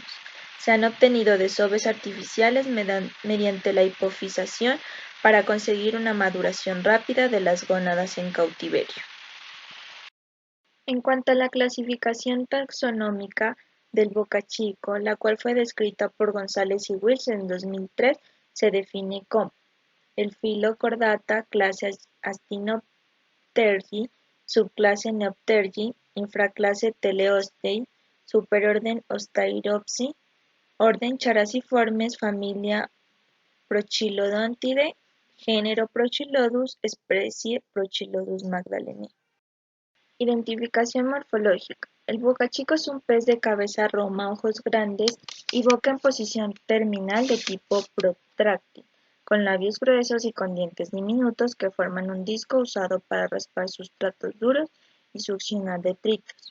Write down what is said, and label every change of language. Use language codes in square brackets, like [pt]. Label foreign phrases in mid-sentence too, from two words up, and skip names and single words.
[es] Se han obtenido desoves artificiales mediante la hipofisación para conseguir una maduración rápida de las gónadas en cautiverio. En cuanto a la clasificación taxonómica del bocachico, la cual fue descrita por González y Wilson en 2003, se define como el filo Chordata, clase Astinopterygii, subclase Neopterygii, infraclase Teleostei, superorden Osteiropsi, orden Characiformes, familia Prochilodontidae, género Prochilodus, especie Prochilodus magdaleniana. Identificación morfológica. El bocachico es un pez de cabeza roma, ojos grandes y boca en posición terminal de tipo protráctil, con labios gruesos y con dientes diminutos que forman un disco usado para raspar sustratos duros y succionar detritos.